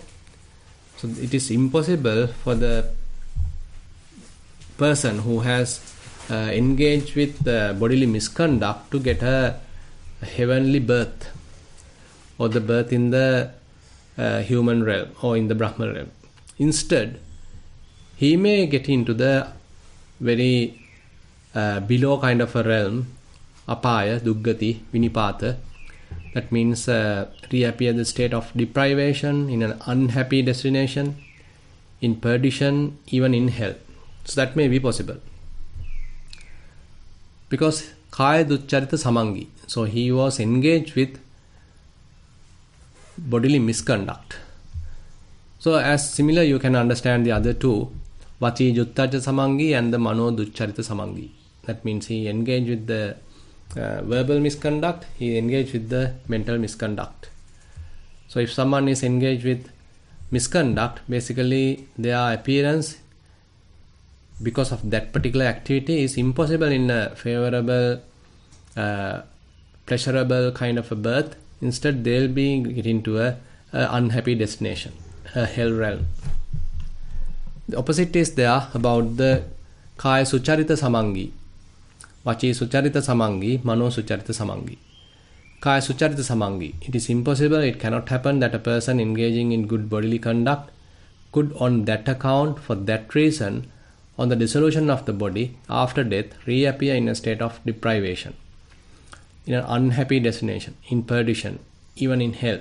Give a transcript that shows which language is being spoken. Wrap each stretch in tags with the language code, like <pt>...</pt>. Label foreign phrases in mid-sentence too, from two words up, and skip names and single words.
<en>So it is impossible for the person who has engaged with bodily misconduct to get a heavenly birth or the birth in the human realm or in the Brahma realm. Instead, he may get into the very below kind of a realm,</en> <pi>apaya, duggati, vinipata.</pi> <en>That means reappear the state of deprivation, in an unhappy destination, in perdition, even in hell. So that may be possible. Because</en> <pi>kaya duccharita samangi.</pi> <en>So he was engaged with bodily misconduct. So as similar you can understand the other two,</en> <pi>vachi juttarita samangi and the mano duccharita samangi.</pi> <en>That means he engaged with the verbal misconduct, he engaged with the mental misconduct. So if someone is engaged with misconduct, basically their appearance because of that particular activity is impossible in a favorable, pleasurable kind of a birth. Instead, they'll be getting to a unhappy destination, a hell realm. The opposite is there about the</en> <pi>kaya sucharita samangi, vachi sucharita samangi, mano sucharita samangi. Kaya sucharita samangi.</pi> <en>It is impossible, it cannot happen that a person engaging in good bodily conduct could on that account, for that reason, on the dissolution of the body after death, reappear in a state of deprivation, in an unhappy destination, in perdition, even in hell.</en>